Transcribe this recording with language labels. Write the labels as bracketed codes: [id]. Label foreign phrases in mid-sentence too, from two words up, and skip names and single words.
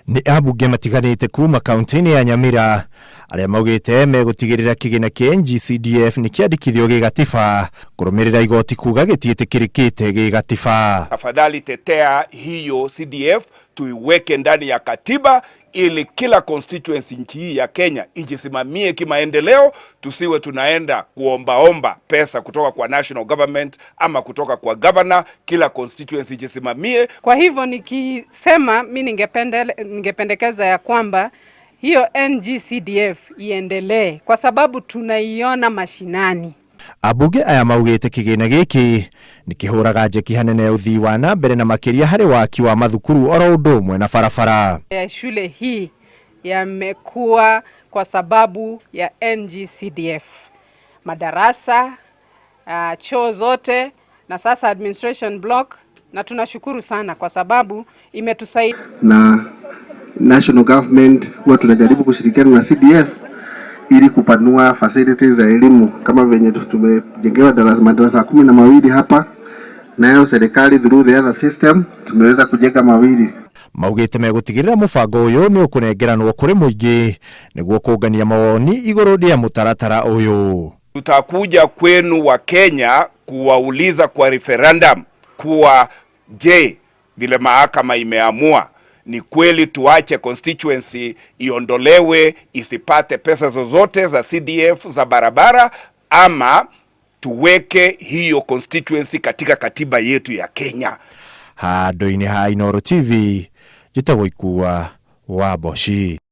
[ki] Ni abunge matiganite kuma kaunti-ini ya Nyamira aria maugite megutigirira kigina kia NG-CDF ni kiandikithio gigatiba kurumirira igoti kuga gitiitikirikite gigatiba. [sw] Afadhali tetea hiyo CDF tuiweke ndani ya katiba ili kila constituency nchi hii ya Kenya ijisimamie kimaendeleo, tusiwe tunaenda kuombaomba pesa kutoka kwa [en] national government [sw] ama kutoka kwa governor. Kila constituency ijisimamie. Kwa hivyo nikisema mimi ningependekeza ya kwamba hiyo NG-CDF iendelee kwa sababu tunaiona mashinani. [ki] Abunge aya maugite kigina giki nikihuraga njeki hanene uthii wa na mbere na makiria hari waki wa mathukuru oro undu umwe na barabara. [sw] Shule hii yamekuwa kwa sababu ya NG-CDF, madarasa, choo zote na sasa [en] administration block, [sw] na tunashukuru sana kwa sababu imetusaidia. Na [en] national government [sw] huwa tunajaribu kushirikiana na CDF ili kupanua facilities za elimu kama venye tumejengewa madarasa 12 hapa, nayo serikali [en] through the other system [sw] tumeweza kujenga mawili. [ki] Maugite megutigirira mubango uyu ni ukunengeranwo kuri muingi niguo kungania mawoni iguru ria mutaratara uyu. [sw] Tutakuja kwenu wa Kenya kuwauliza kwa referendum kuwa je, vile mahakama imeamua ni kweli tuache constituency iondolewe isipate pesa zozote za CDF za barabara, ama tuweke hiyo constituency katika katiba yetu ya Kenya. [ki] Handu-ini ha Inooro TV, jitagwo Ikua wa Boshi.